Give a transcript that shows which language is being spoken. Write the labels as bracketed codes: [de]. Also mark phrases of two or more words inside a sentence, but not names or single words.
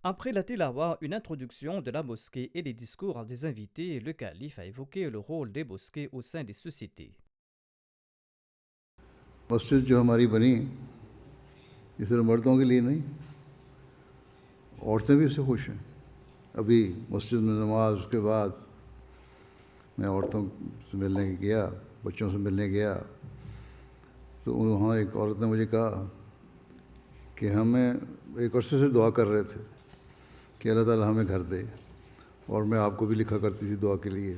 [fr] Après la tilawa, une introduction de la mosquée et les discours des invités, le calife a évoqué le rôle des mosquées au sein des sociétés. [ur] مسجد جو ہماری بنی یہ صرف مردوں کے لیے نہیں، عورتیں بھی اس سے خوش ہیں. ابھی مسجد میں نماز اس کے بعد میں عورتوں سے ملنے گیا، بچوں سے ملنے گیا، تو وہاں ایک عورت نے مجھے کہا کہ ہمیں ایک عرصے سے دعا کر رہے تھے کہ اللہ تعالیٰ ہمیں گھر دے، اور میں آپ کو بھی لکھا کرتی تھی دعا کے لیے.